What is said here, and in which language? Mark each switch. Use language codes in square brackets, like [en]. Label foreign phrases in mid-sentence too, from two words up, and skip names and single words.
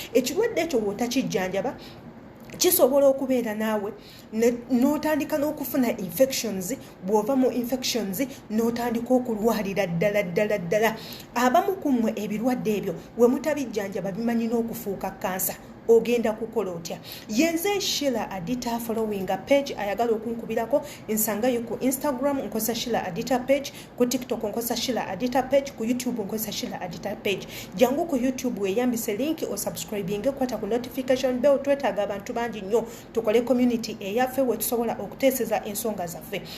[lg] Ekirwadde ekyo bw'otakijjanjaba, kisobola okubeera naawe, ne, n'otandika n'okufuna infections, bw'ova mu infections, n'otandika okulwalira ddala, ddala, ddala. Abamu ku mmwe ebirwadde ebyo, we mutabijjanjaba, bimanyi n'okufuuka kansa. Ogenda kukola otya? Ye nze Sheila Adita, [en] following a page, [lg] ayagala okunkubirako, nsangayo ku Instagram, nkozesa Sheila Adita page, ku TikTok, nkozesa Sheila Adita page, ku YouTube, nkozesa Sheila Adita page. Jangu ku YouTube, weyambise link, osubscribinge, kwata ku [en] notification bell, [lg] twetaaga abantu bangi nnyo, tukole community eyaffe we tusobola okuteeseza ensonga zaffe.